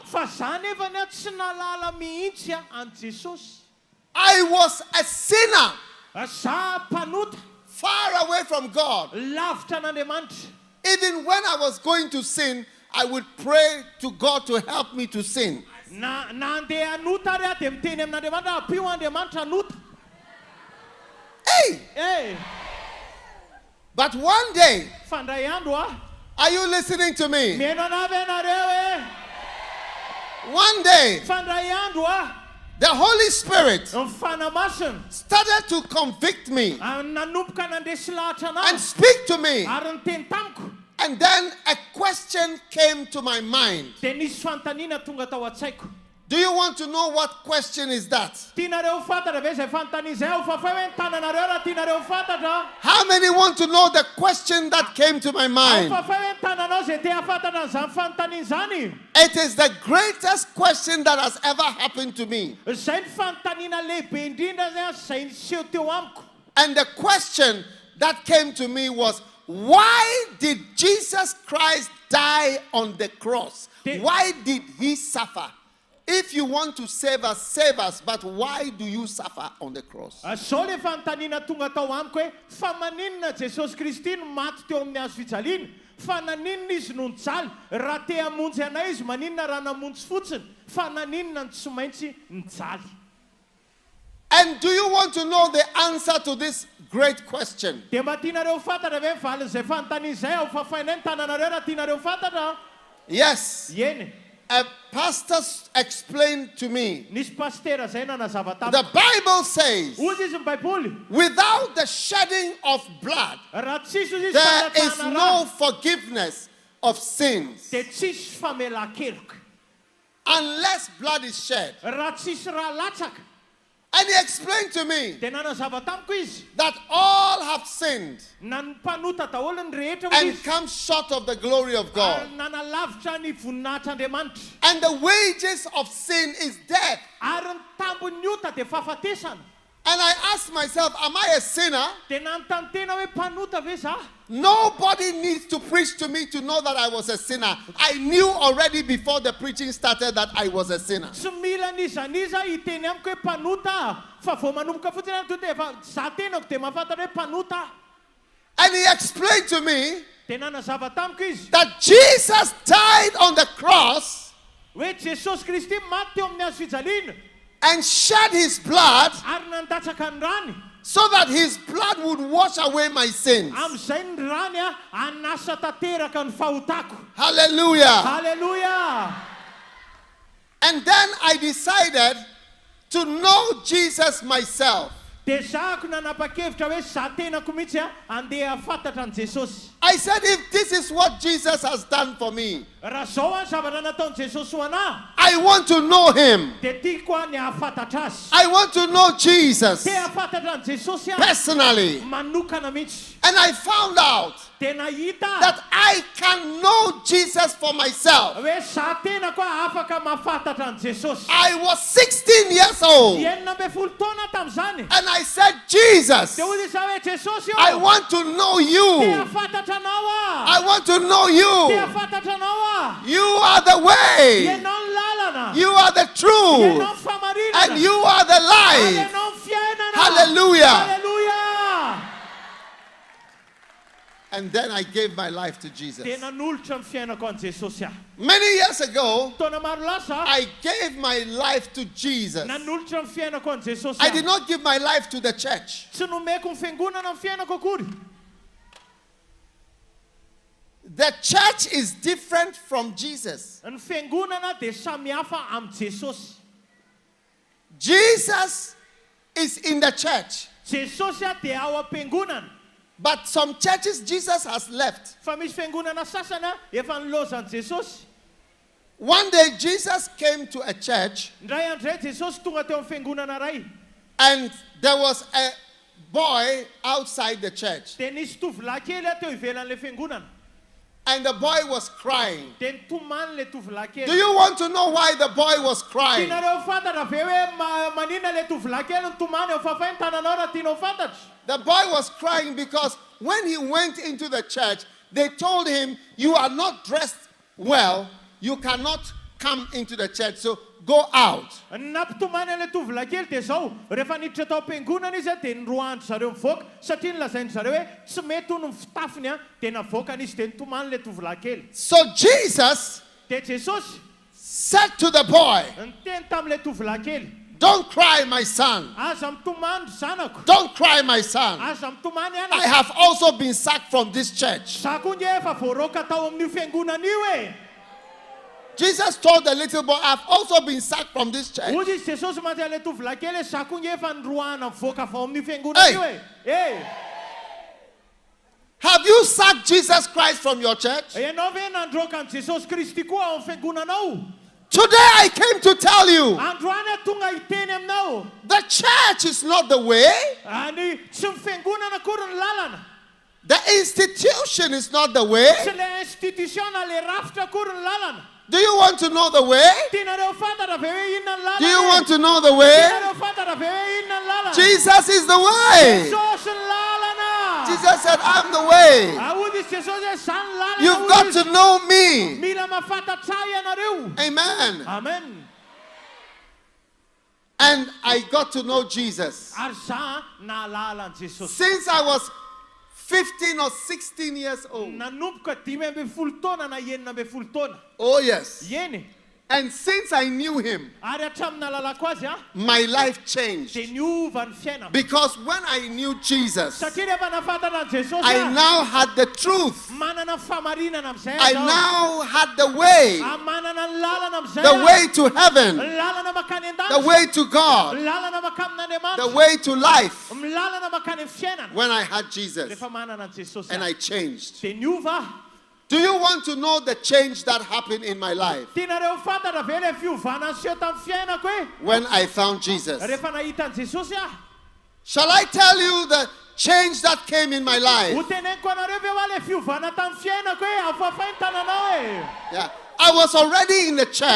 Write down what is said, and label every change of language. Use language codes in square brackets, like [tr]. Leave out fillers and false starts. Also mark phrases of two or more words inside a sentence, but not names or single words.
[mg] Fa za nefa ny tsy nalala mihitsy an Jesosy. [en] I was a sinner, [mg] Za mpanota, [en] far away from God. [mg] lavitra n'Andriamanitra. [en] Even when I was going to sin, I would pray to God to help me to sin. [mg] Na andeha hanota ary dia miteny amin'Andriamanitra, apio Andriamanitra hanota. Hey! Hey! [en] But one day, [mg] Fa ndray andro [en] are you listening to me? [mg] mihaino anavy ianareo [en] One day, [mg] fa ndray andro [en] the Holy Spirit [mg] ny fanamasina [en] started to convict me [mg] nanomboka nandresy lahatra [en] and [mg] anazy [en] speak to me. [mg] ary niteny tamiko. [en] And then a question came to my mind. [mg] Dia nisy fanontaniana tonga tao an-tsaiko. [en] Do you want to know what question is that? [mg] Tianareo fantatra ve izay fanontaniana izay ao fa fa hoe nitananareo raha tianareo fantatra. [en] How many want to know the question that came to my [mg] Ao [en] mind? [mg] fa fa hoe nitananao izay te hafantatra an'izany fanontaniana izany. [en] It is the greatest question that has ever happened to me. [mg] Izay ny fanontaniana lehibe indrindra zay niseho teo amiko. [en] And the question that came to me was, why did Jesus Christ die on the cross? Why did he suffer? If you want to save us, but why do you suffer on the cross? [mg] Zao le fanontaniana tonga tao amiko hoe fa maninona Jesosy Kristy no maty teo amin'ny hazo fijaliana? Fa naninona izy no nijaly? Raha te hamonjy anay izy, maninona raha namonjy fotsiny? Fa naninona ny tsy maintsy nijaly? [en] And do you want to know the answer to this great question? [mg] Dia mba tianareo fantatra ve valin'izay fanontaniana izay ao fa fainay ny tananareo raha tianareo fantatra? [en] Yes. [mg] Eny. [en] A pastor explained to me. [mg] Nisy pastera zay nanazava tamiko. [en] The Bible says, [mg] Hozy izy ny baiboly. [en] without the shedding of blood, [mg] Raha tsisy izy [en] there is [mg] fanatana [en] no [mg] raha, [en] forgiveness of sins. [mg] dia tsisy famelan-keloka. [en] Unless blood is shed. [mg] Raha tsisy raha latsaka. [en] And he explained to me [mg] Dia nanazava tamiko izy. [en] that all have sinned [mg] Na ny mpanota daholo ny rehetra [en] and [mg] izy. [en] come short of the glory of God. [mg] Nanalavitra ny voninahitr'Andriamanitra. [en] And the wages of sin is death. [mg] Ary ny tambon'ny ota dia fahafatesana. [en] And I asked myself, am I a sinner? [mg] Dia nanontany tena hoe mpanota ve za? [en] Nobody needs to preach to me to know that I was a sinner. I knew already before the preaching started that I was a sinner. [mg] Tsy mila nizaniza hiteny amiko hoe mpanota fa vao manomboka fotsiny any to dia efa za tenako dia mahafantatra hoe mpanota. [en] And he explained to me [mg] Dia nanazava tamiko izy [en] that Jesus died on the cross [mg] hoe Jesosy Kristy maty teo amin'ny hazo fijaliana [en] and shed his blood [mg] ary nandatsaka ny rany [en] so that his blood would wash away my sins. [mg] amin'izay ny rany anasa tanteraka ny fahotako. [en] Hallelujah. [mg] Hallelujah. [en] And then I decided to know Jesus myself. [mg] Dia zahako nanapa-kevitra hoe za tenako mihitsy andeha hafantatra an Jesosy. [en] I said, if this is what Jesus has done for me, [mg] Raha zao ny zavatra nataony Jesosy ho anahy [en] I want to know him. [mg] dia tiako ny hafantatra azy. [en] I want to know Jesus [mg] Dia hafantatra an Jesosy [en] personally. [mg] manokana mihitsy. [en] And I found out [mg] Dia nahita [en] that I can know Jesus for myself. [mg] hoe za tenako afaka mahafantatra an Jesosy. [en] I was 16 years old. [mg] Enina amby folo taona tam'izany. [en] And I said, Jesus, [mg] Dia hoy izaho hoe Jesosy [en] I want to know [mg] dia [en] you. [mg] hafantatra anao [en] I want to know [mg] dia [en] you. [mg] hafantatra anao [en] You are the way. [mg] ianao ny lalana [en] You are the truth. [mg] ianao ny famarinana [en] And you are the life. [mg] ianao ny fiainana. [en] Hallelujah. [mg] Hallelujah. [en] And then I gave my life to Jesus. [mg] Dia nanolotra ny fiainako an Jesosy [en] Many years ago, [mg] taona maro lasa [en] I gave my life to Jesus. [mg] nanolotra ny fiainako an Jesosy [en] I did not give my life to the church. [mg] tsy nomeko ny fiangonana ny fiainako akory. [en] The church is different from Jesus. [mg] Ny fiangonana dia samihafa amin'ny Jesosy. [en] Jesus is in the church. [mg] Jesosy dia ao am-piangonana. [en] But some churches Jesus has left. [mg] Fa misy fiangonana sasany efa nilozan Jesosy. [en] One day Jesus came to a church [mg] Ndray andray Jesosy tonga teo amin'ny fiangonana ray. [en] and there was a boy outside the church. [mg] Dia nisy tovolahy kely teo ivelan'ilay fiangonana. [en] And the boy was crying. [mg] Dia nitomany ilay tovolahy kely. [en] Do you want to know why the boy was crying? [mg] Tianareo fantatra ve hoe manina ilay tovolahy kely nitomany eo fafay ny tananao raha tianao fantatra? [en] The boy was crying because when he went into the church, they told him, you are not dressed well, you cannot come into the church, so go out. [mg] Nampitomany ilay tovolahy kely dia zao, rehefa niditra tao am-piangonana izy dia niroahany zareo mivoaka satria nilazainy zareo hoe tsy mety ho ny fitafiny dia navoaka izy dia nitomany ilay tovolahy kely. [en] So Jesus [mg] Dia Jesosy [en] said to the boy, [mg] niteny tamin'ilay tovolahy kely, [en] don't cry, my son. [mg] aza mitomany zanako, [en] Don't cry, my son. [mg] aza mitomany [en] I [mg] anako. [en] have also been sacked from this church. [mg] Za koa nge efa voaroaka tao amin'io fiangonana io e. [en] Jesus told the little boy, I've also been sacked from this church. [mg] Hoy izy Jesosy mantsy ilay tovolahy kely hoe za koa nge efa niroahana mivoaka vao amin'io fiangonana io e. Hey! [en] Have you sacked Jesus Christ from your church? [mg] Ianao ve nandroaka an Jesosy Kristy koa ao amin'ny fiangonanao? [en] Today I came to tell you, [mg] Androany tonga hiteny aminao. [en] the church is not the way. [mg] Any tsy ny fiangonana akory ny lalana. [en] The institution is not the way. [mg] Tsy le institutiona le rafitra akory ny lalana. [en] Do you want to know the way? [mg] Tianareo fantatra ve hoe inona ny lalana? [en] Do you want to know the way? [mg] Tianareo fantatra ve hoe inona ny lalana? [en] Jesus is the way. [mg] Jesosy ny lalana. [en] Jesus said, I'm the way. [mg] Hoy izy Jesosy hoe za ny lalana. [en] You've got to know me. [mg] Mila mahafantatra ianareo. [en] Amen. [mg] Amen. [en] And I got to know Jesus. [mg] Ary za nahalala an Jesosy. [en] Since I was 15 or 16 years old. [mg] Nanomboka 5 taona na 7 taona. [en] Oh, yes. [mg] Yeny. [en] And since I knew him, [mg] Ary hatramin'ny nahalalako azy [en] my life changed. [mg] dia niova ny fiainako. [en] Because when I knew Jesus, [mg] Satria rehefa nafantatra an Jesosy [en] I now had the truth. [mg] manana ny famarinana amin'izay [en] I now had the way. [mg] manana ny lalana amin'izay [en] The way to heaven. [mg] lalana makany [en] The [mg] an-danitra, [en] way to God. [mg] lalana makany [en] The [mg] amin'Andriamanitra, [en] way to life. [mg] lalana makany amin'ny fiainana. [en] When I had Jesus. [mg] Rehefa manana an Jesosy [en] And I changed. [mg] dia niova. [en] Do you want to know the change that happened in my life? [mg] Tianareo fantatra ve le fiovana nseho tamin'ny fiainako e? [en] When I found Jesus. [mg] Rehefa nahita an Jesosy [en] Shall I tell you the change that came in my [mg] ho [en] life? [mg] teneniko anareo ve hoa le fiovana tamin'ny fiainako e? Afafay ny tananao e. [en] Yeah. I was already in the church,